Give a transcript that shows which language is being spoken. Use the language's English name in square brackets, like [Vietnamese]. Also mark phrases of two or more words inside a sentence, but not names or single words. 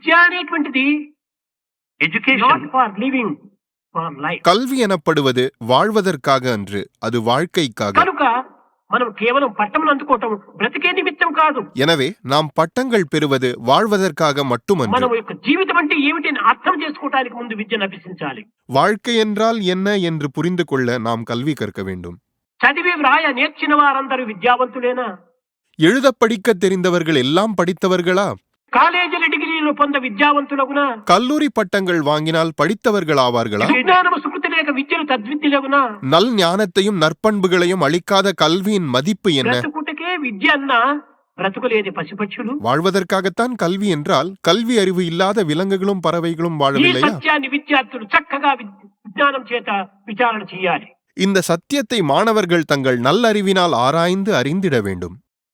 [Telugu] అనేటువంటిది [English] Education Not for living, for life. [Tamil] கல்வி எனப்படுவது வாழ்வதற்காக அன்று, அது வாழ்க்கைக்காக. [Telugu] కనుక మనం కేవలం పట్టమును అందుకోవటం బ్రతికే నిమిత్తం కాదు. [Tamil] எனவே நாம் பட்டங்கள் பெறுவது வாழ்வதற்காக மட்டுமன்று. [Telugu] మనం యొక్క జీవితం అంటే ఏమిటి అని అర్థం చేసుకోవడానికి ముందు విద్యను అభ్యసించాలి. [Tamil] வாழ்க்கை என்றால் என்ன என்று புரிந்து கொள்ள நாம் கல்வி கற்க வேண்டும். [Telugu] చదివి వ్రాయ నేర్చిన వారందరూ విద్యావంతులేనా? [Tamil] எழுத படிக்க தெரிந்தவர்கள் எல்லாம் படித்தவர்களா? [Telugu] కాలేజీల డిగ్రీలు పొంద విద్యావంతులగునా? [Tamil] கல்லூரி பட்டங்கள் வாங்கினால் படித்தவர்கள் ஆவார்களா? [Telugu] విజ్ఞానము సుకృతి లేక విద్యలు తద్విద్యలగునా? [Tamil] நல் ஞானத்தையும் நற்பண்புகளையும் அளிக்காத கல்வியின் மதிப்பு என்ன? [Telugu] బ్రతుకుటకే విద్య అన్నా బ్రతుకులేని పశుపక్షులు. [Tamil] வாழ்வதற்காகத்தான் கல்வி என்றால் கல்வி அறிவு இல்லாத விலங்குகளும் பறவைகளும் [Telugu] ఈ [Tamil] வாழவில்லையா? [Telugu] సత్యాన్ని విద్యార్థులు చక్కగా విజ్ఞానం చేత విచారణ చేయాలి. [Tamil] இந்த சத்தியத்தை மாணவர்கள் தங்கள் நல்லறிவினால் ஆராய்ந்து அறிந்திட வேண்டும்.